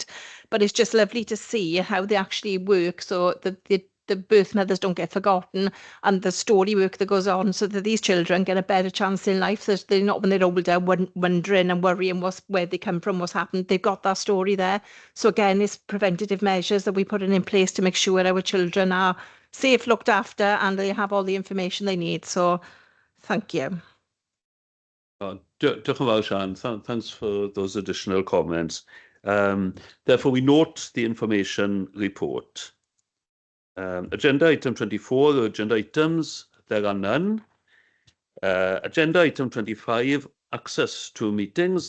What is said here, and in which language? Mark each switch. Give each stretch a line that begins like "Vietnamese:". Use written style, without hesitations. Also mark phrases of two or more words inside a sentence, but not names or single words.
English: But it's just lovely to see how they actually work, so that the birth mothers don't get forgotten, and the story work that goes on, so that these children get a better chance in life. So they're not, when they're older, wondering and worrying where they come from, what's happened. They've got that story there. So again, it's preventative measures that we're putting in place to make sure our children are safe, looked after, and they have all the information they need. So thank you.
Welsh: Diolch yn fawr, Sian.
English: Thanks for those additional comments. Therefore, we note the information report. Agenda item 24, the agenda items, there are none. Agenda item 25, access to meetings.